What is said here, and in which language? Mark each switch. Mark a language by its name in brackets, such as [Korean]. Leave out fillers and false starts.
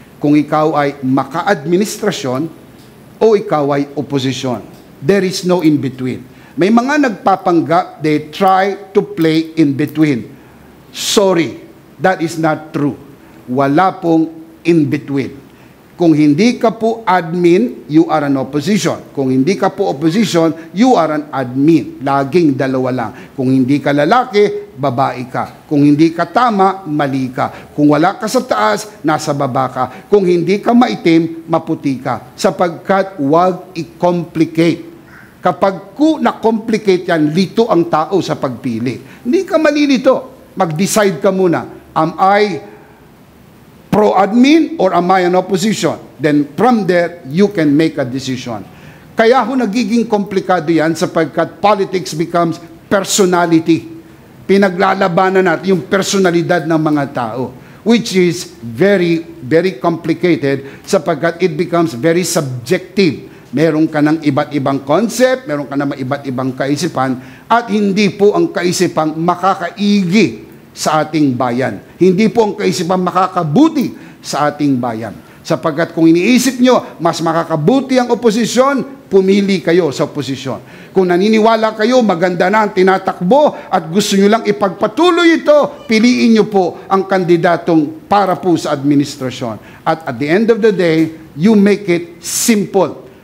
[Filipino] Kung ikaw ay maka-administrasyon o ikaw ay oposisyon. [English] There is no in between. [Filipino] May mga nagpapanggap, [English] they try to play in between. Sorry, that is not true. [Filipino] Wala pong [English] in between. [Filipino] Kung hindi ka po admin, [English] you are an opposition. [Filipino] Kung hindi ka po opposition, [English] you are an admin. [Filipino] Laging dalawa lang. Kung hindi ka lalaki, babae ka. Kung hindi ka tama, mali ka. Kung wala ka sa taas, nasa baba ka. Kung hindi ka maitim, maputi ka. Sapagkat huwag i-complicate. Kapag na-complicate yan, lito ang tao sa pagpili. Hindi ka malilito. Mag-decide ka muna. [English] Am I pro-admin or am I an opposition? Then from there, you can make a decision. [Filipino] Kaya ho nagiging komplikado yan sapagkat [English] politics becomes personality. [Filipino] Pinaglalabanan natin yung personalidad ng mga tao, [English] which is very, very complicated sapagkat it becomes very subjective. [Filipino] Meron ka ng iba't ibang concept, meron ka ng iba't ibang kaisipan, at hindi po ang kaisipang makakaigi sa ating bayan. Hindi po ang kaisipan makakabuti sa ating bayan. Sapagkat kung iniisip nyo, mas makakabuti ang oposisyon, pumili kayo sa oposisyon. Kung naniniwala kayo, maganda na ang tinatakbo at gusto nyo lang ipagpatuloy ito, piliin nyo po ang kandidatong para po sa administrasyon. [English] At the end of the day, you make it simple.